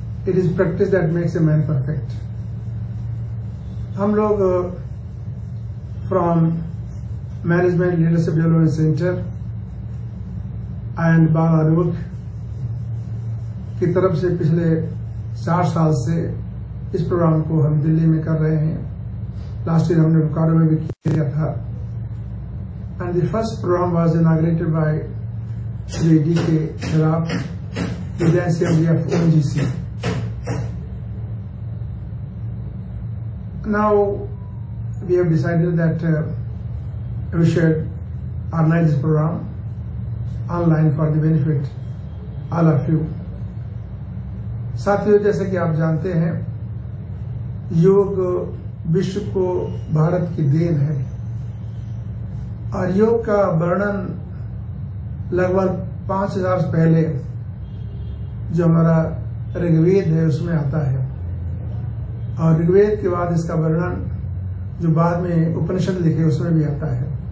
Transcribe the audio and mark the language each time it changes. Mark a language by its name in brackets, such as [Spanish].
[English] It is practice that makes a man perfect. [Hindi] हम लोग from management leadership development centre and बाल आरोग्य की तरफ से पिछले 4 साल से इस प्रोग्राम को हम दिल्ली में कर रहे हैं। [English] last year [Hindi] हमने बोकारो में भी किया था। [English] And the first programme was inaugurated by Shri D.K. Sharaf, the Assembly of ONGC. Now we have decided that we should organize this program online for the benefit all of you. [Hindi] साथियों, जैसे कि आप जानते हैं, योग विश्व को भारत की देन है और योग का वर्णन लगभग 5000 से पहले जो हमारा ऋग्वेद है उसमें आता है, और ऋग्वेद के बाद इसका वर्णन जो बाद में उपनिषद लिखे उसमें भी आता है।